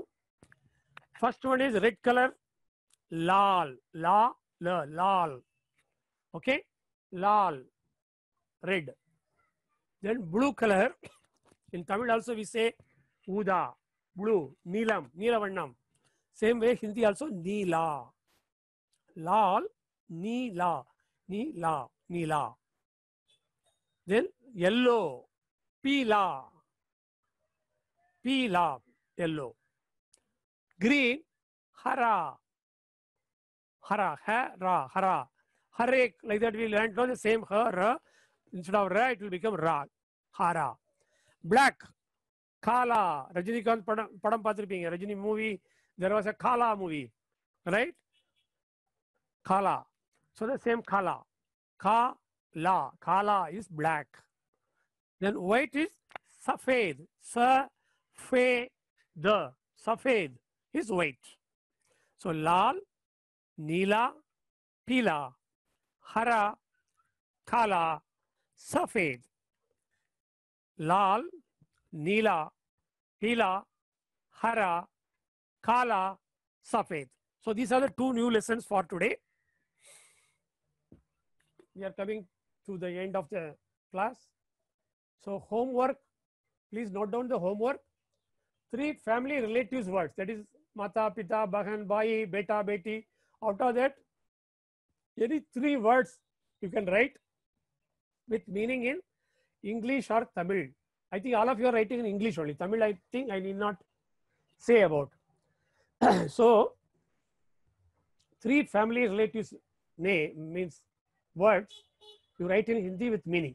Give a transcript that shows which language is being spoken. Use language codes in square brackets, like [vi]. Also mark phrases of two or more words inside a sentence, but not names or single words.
[en] First one is red color, [hi] लाल, ला, ला, लाल. [en] Okay, lal, red. Then blue color, in Tamil also we say uda, blue, [ta] நீலம், நீலவண்ணம். [en] Same way Hindi also [hi] नीला, लाल, नीला, नीला, नीला. [en] Then yellow, [hi] पीला, पीला, [en] yellow. [hi] Green, हरा, हरा, हरा, हरा. Harek, [en] like that we learned the same ra. Instead of ra, it will become ra, hara. Black, kala. Rajinikanth [ta] படம் பார்த்திருப்பீங்க. [en] Rajini movie, there was a kala movie, right? Kala. So the same kala. Kala. Kala is black. Then white is safed. Safed. Safed is white. So lal, [hi] नीला, पीला, हरा, काला, सफ़ेद. लाल, नीला, पीला, हरा, काला, सफ़ेद. [en] So these are the 2 new lessons for today. We are coming to the end of the class. So homework, please note down the homework. 3 family relatives words, that is [hi] माता, पिता, बहन, भाई, बेटा, बेटी. [en] Out of that, any 3 words you can write with meaning in English or Tamil. I think all of you are writing in English only. Tamil, I think I need not say about. So 3 family relatives name means words you write in Hindi with meaning.